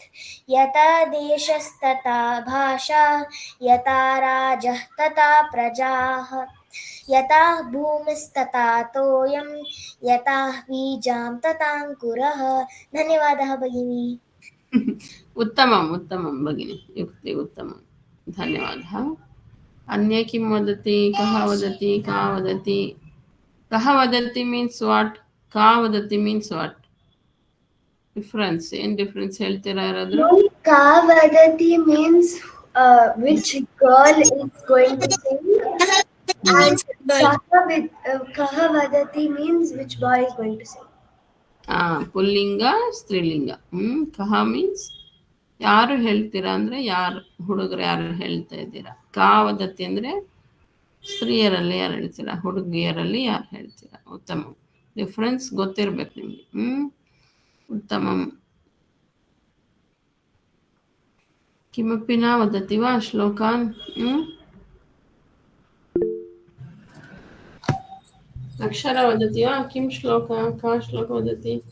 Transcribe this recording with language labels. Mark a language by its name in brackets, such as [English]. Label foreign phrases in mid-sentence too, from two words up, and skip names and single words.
[Sanskrit] यथा देशस्तथा भाषा यथा राजः तथा प्रजाः यथा भूमिस्तथा तोयं यथा बीजां तथा अंकुरः. धन्यवादः भगिनी. उत्तमम् उत्तमं भगिनी, युक्ति उत्तमं, धन्यवादः. अन्ये किं वदति? कः वदति? का वदति? कः वदति [English] means what? [Sanskrit] का वदति [English] means what? [Kannada] ಡಿಫ್ರೆನ್ಸ್ ಏನು ಡಿಫ್ರೆನ್ಸ್ ಹೇಳ್ತೀರಾ ಯಾರಾದರೂ? [Sanskrit] का वदति [English] means which girl is going to sing. And [Sanskrit] कः वदति [English] means which boy is going to sing. [Kannada] ಪುಲ್ಲಿಂಗ ಸ್ತ್ರೀಲಿಂಗ. ಕಹ ಮೀನ್ಸ್ ಯಾರು ಹೇಳ್ತೀರಾ ಅಂದರೆ ಯಾರು ಹುಡುಗರು ಯಾರು ಹೇಳ್ತಾ ಇದ್ದೀರಾ. [Sanskrit] ಕಾ ವದತಿ [Kannada] ಅಂದರೆ ಸ್ತ್ರೀಯರಲ್ಲಿ ಯಾರು ಹೇಳ್ತೀರಾ, ಹುಡುಗಿಯರಲ್ಲಿ ಯಾರು ಹೇಳ್ತೀರಾ. ಉತ್ತಮ, ಡಿಫ್ರೆನ್ಸ್ ಗೊತ್ತಿರ್ಬೇಕು ನಿಮಗೆ. [Sanskrit] उत्तमम्. किमपि न वदति वा श्लोकान्? अक्षर वदति वा? किं श्लोक, का श्लोक वदति?